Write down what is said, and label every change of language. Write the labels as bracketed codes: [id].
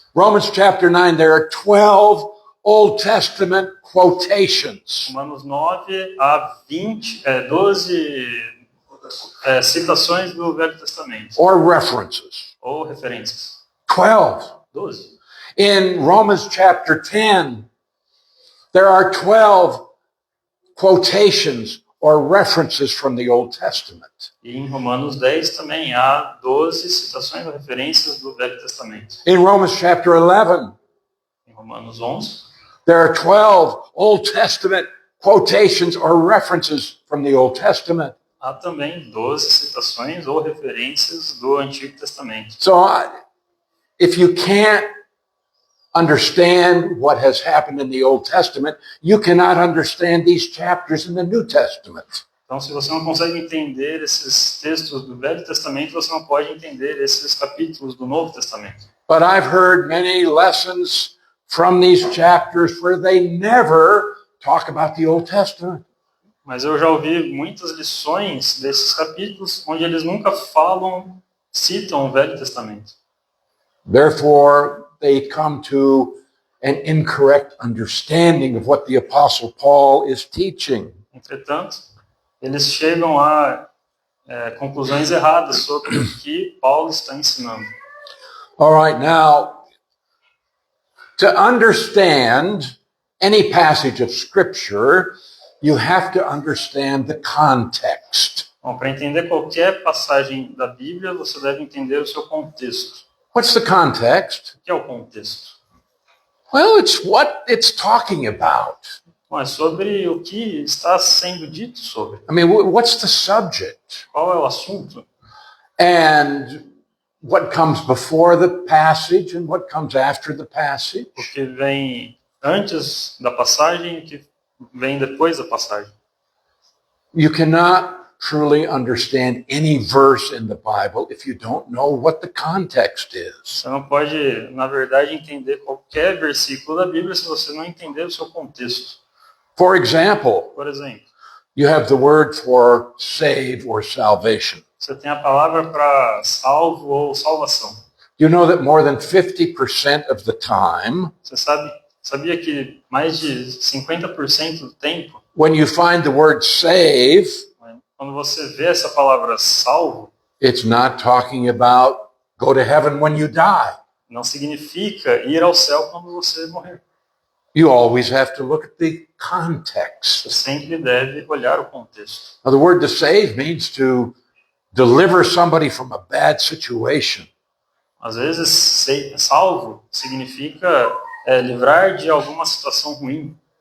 [en] Romans chapter 9, there are 12 Old Testament quotations. [pt] Romanos 9 a 12 citações do Velho Testamento, [en] Or references. [pt] ou referências. [en] 12. [pt] 12. [en] In Romans chapter 10, there are 12 quotations or references from the Old Testament. [pt] E em Romanos 10 também há 12 citações ou referências do Velho Testamento. [en] In Romans chapter 11, [pt] Em Romanos 11, [en] there are 12 Old Testament quotations or references from the Old Testament. [pt] há também 12 citações ou referências do Antigo Testamento. [en] So if you can't understand what has happened in the Old Testament, you cannot understand these chapters in the New Testament. [pt] Então, se você não consegue entender esses textos do Velho Testamento, você não pode entender esses capítulos do Novo Testamento. [en] But I've heard many lessons from these chapters where they never talk about the Old Testament. [pt] Mas eu já ouvi muitas lições desses capítulos onde eles nunca citam o Velho Testamento. [en] Therefore, they come to an incorrect understanding of what the Apostle Paul is teaching. [pt] Entretanto, eles chegam a conclusões erradas sobre o que Paulo está ensinando. [en] All right, now, to understand any passage of Scripture, you have to understand the context. [pt] Bom, para entender qualquer passagem da Bíblia, você deve entender o seu contexto. [en] What's the context? [pt] O que é o contexto? [en] Well, it's what it's talking about. [pt] Bom, é sobre o que está sendo dito sobre. [en] I mean, what's the subject? [pt] Qual é o assunto? [en] And what comes before the passage and what comes after the passage? [pt] O que vem antes da passagem e o que vem depois da passagem. [en] You cannot truly understand any verse in the Bible if you don't know what the context is. [pt] Você não pode, na verdade, entender qualquer versículo da Bíblia se você não entender o seu contexto. [en] For example, [pt] Por exemplo, [en] you have the word for save or salvation. [pt] você tem a palavra para salvo ou salvação. [en] You know that more than 50% of the time, [pt] Você sabia que mais de 50% do tempo, [en] when you find the word save, [pt] quando você vê essa palavra salvo, [en] it's not talking about go to heaven when you die. [pt] não significa ir ao céu quando você morrer. [en] You always have to look at the context. [pt] Você sempre deve olhar o contexto. [en] Now, the word to save means to deliver somebody from a bad situation. [pt] Às vezes, salvo significa livrar de alguma situação ruim.